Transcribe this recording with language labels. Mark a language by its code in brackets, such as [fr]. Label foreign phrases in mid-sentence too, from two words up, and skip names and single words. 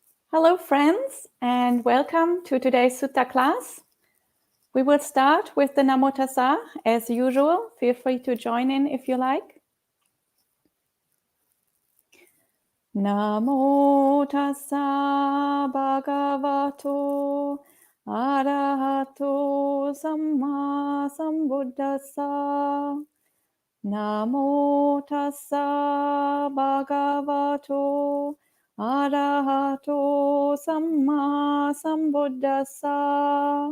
[en] Hello friends, and welcome to today's Sutta class. We will start with the [pi] Namo Tassa [en] as usual. Feel free to join in if you like. [pi] Namo Tassa Bhagavato Arahato Samma Sambuddhassa. Namo Tassa Bhagavato Arahato Samma Sambuddhassa.